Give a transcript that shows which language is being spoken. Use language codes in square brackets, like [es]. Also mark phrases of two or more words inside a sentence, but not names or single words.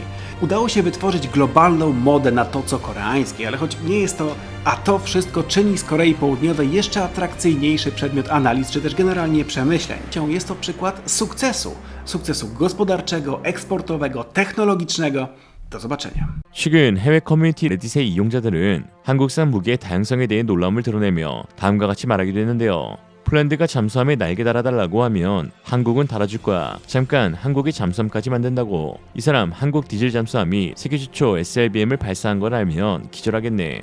[pl] Udało się wytworzyć globalną modę na to, co koreańskie, ale choć nie jest to, a to wszystko czyni z Korei Południowej jeszcze atrakcyjniejszy przedmiot analiz, czy też generalnie przemyśleń. Jest to przykład sukcesu. Sukcesu gospodarczego, eksportowego, technologicznego. Do zobaczenia. [ko] 최근 해외 커뮤니티 레딧의 이용자들은 한국산 무기의 다양성에 대해 놀라움을 드러내며 다음과 같이 말하기도 했는데요. 폴란드가 잠수함에 날개 달아달라고 하면 한국은 달아줄 거야. 잠깐 한국이 잠수함까지 만든다고. 이 사람 한국 디젤 잠수함이 세계 최초 SLBM을 발사한 걸 알면 기절하겠네.